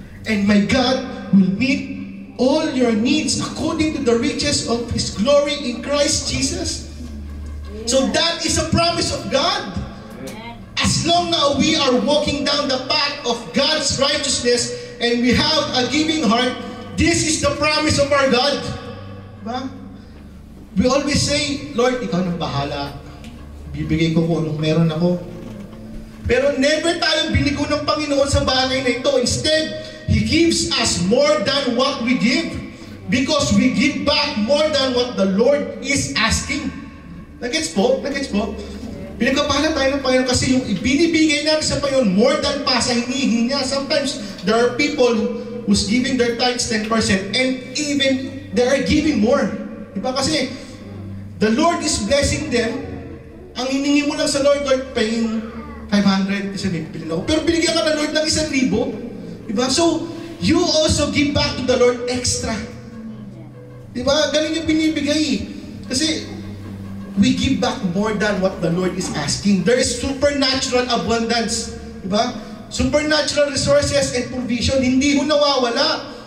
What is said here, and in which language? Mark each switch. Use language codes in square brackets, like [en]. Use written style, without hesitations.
[en] And my God will meet all your needs according to the riches of His glory in Christ Jesus. So that is a promise of God. As long now we are walking down the path of God's righteousness and we have a giving heart, this is the promise of our God. Diba? We always say, Lord, [tl] Ikaw nang bahala. Bibigay ko kung anong meron ako. Pero never tayong binigo ng Panginoon sa bagay na ito. [en] Instead, He gives us more than what we give because we give back more than what the Lord is asking. [tl] Nagets po? Nagets po? Pinagkapahala tayo ng Panginoon kasi yung ibinibigay natin sa Panginoon [en] more than [tl] pa sa hinihingi niya. [en] Sometimes, there are people who's giving their tithes 10% and even they are giving more. Diba? Kasi the Lord is blessing them. [tl] Ang hiningi mo lang sa Lord, paying 500 kasi may bilhin ako. Pero binigyan ka ng Lord ng 1,000. Diba? [en] So, you also give back to the Lord extra. Diba? [tl] Galing yung binibigay. [en] Kasi, we give back more than what the Lord is asking. There is supernatural abundance. Diba? Supernatural resources and provision. [tl] Hindi ho nawawala.